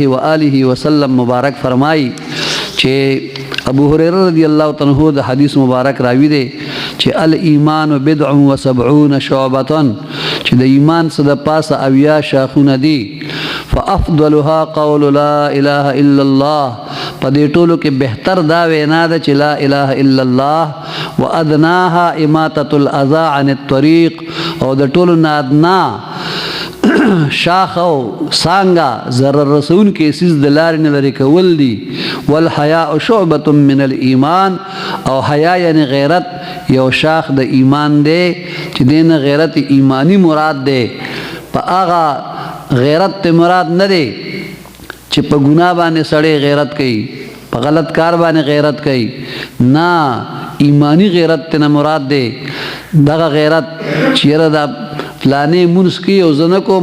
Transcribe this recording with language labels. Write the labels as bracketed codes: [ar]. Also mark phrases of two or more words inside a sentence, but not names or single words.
[ar] و آله وسلم [ps] مبارک فرمایي چې ابو هریره [ar] رضی الله تعالی عنہ [ps] د حدیث مبارک راوی دی چې [ar] الایمان بدع و 70 شعبه [ps] چې د ایمان څخه د پاسه اویا شاخونه دي [ar] فافضلها قول لا اله الا الله [ps] په دې ټولو کې بهتر دا وینا ده چې [ar] لا اله الا الله وادناها اماطه الاذى عن الطريق [ps] او د ټولو نه ادنا شاخ او سانګه ضرر رسون کې سیز د لارې نه لرې کول دي [ar] والحیاء شعبة من الایمان [ps] او حیا یعنی غیرت یو شاخ د ایمان دی چې دین غیرت ایمانی مراد دی په هغه غیرت ته مراد نه دی چې په ګناه باندې سړی غیرت کوي په غلط کار باندې غیرت کوي نه ایمانی غیرت ته نه مراد دی دغه غیرت چیرې دا فلانې مونږ کې او زنه کوم